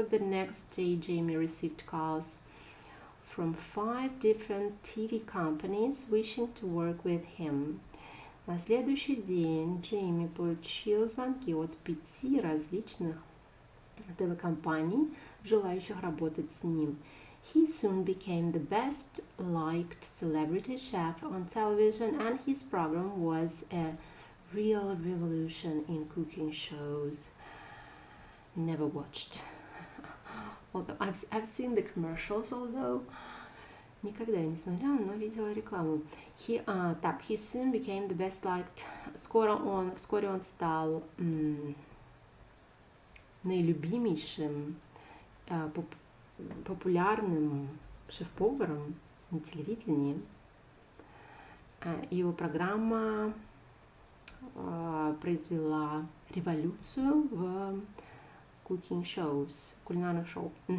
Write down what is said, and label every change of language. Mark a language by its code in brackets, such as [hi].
[en] The next day, Jamie received calls from 5 different TV companies wishing to work with him. [ru] На следующий день Джейми получил звонки от 5 различных ТВ-компаний, желающих работать с ним. [en] He soon became the best liked celebrity chef on television, and his program was a real revolution in cooking shows. Never watched. Although I've seen the commercials, although [ru] никогда не смотрела, но видела рекламу. [en] He soon became the best liked. [ru] Вскоре он стал наилюбимейшим, популярным шеф-поваром на телевидении. Его программа произвела революцию в [en] cooking shows, [ru] кулинарных шоу.